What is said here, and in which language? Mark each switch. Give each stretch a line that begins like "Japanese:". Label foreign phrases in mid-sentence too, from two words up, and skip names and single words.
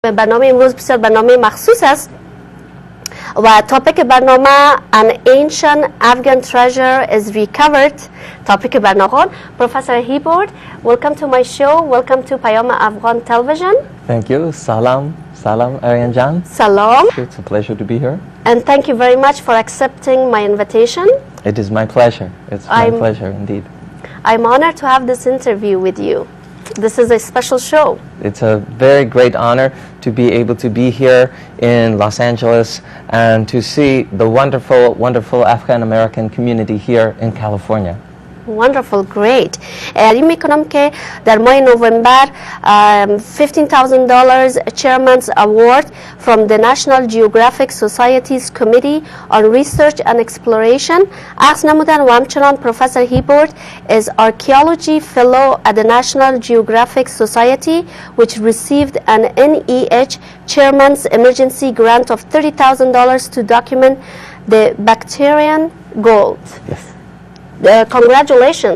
Persian: برنامه امروز بسیار برنامه مخصوص است و تاپیک برنامه
English: An Ancient Afghan Treasure is Recovered.
Persian: تاپیک برنامه
English: Professor Hiebert, welcome to my show. Welcome to Payam Afghan Television. Thank you. Salam Arian Jan. Salam. It's a pleasure to be here. And thank you very much for accepting my invitation. It is my pleasure. It's my pleasure indeed. I'm honored to have this interview with you. This is a special show. It's a very great honor to be able to be here in Los Angeles and to see the wonderful, wonderful Afghan-American community here in California. Wonderful, great.
Persian: اعلام میکنم که در ماه نوامبر
English: $15,000 Chairman's Award from the National Geographic Society's Committee on Research and Exploration
Persian: اخذ نمودن و همچنان
English: Professor Hiebert is Archaeology Fellow at the National Geographic Society which received an NEH Chairman's Emergency Grant of $30,000 to document the Bactrian gold. Yes. Congratulations.